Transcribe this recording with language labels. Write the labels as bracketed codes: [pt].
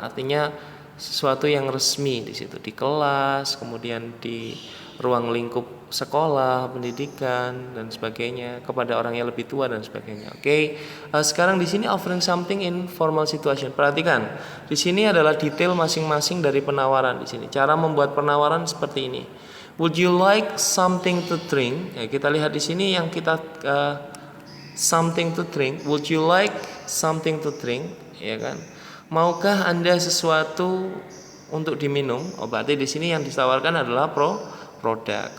[id] Artinya sesuatu yang resmi di situ, di kelas, kemudian di ruang lingkup sekolah, pendidikan dan sebagainya, kepada orang yang lebih tua dan sebagainya. Oke. Sekarang di sini [en] offering something in formal situation. [id] Perhatikan, di sini adalah detail masing-masing dari penawaran di sini. Cara membuat penawaran seperti ini. [en] Would you like something to drink? [id] Ya, kita lihat di sini yang kita [en] something to drink. Would you like something to drink? [id] Ya kan? Maukah Anda sesuatu untuk diminum? Oh, berarti di sini yang ditawarkan adalah produk.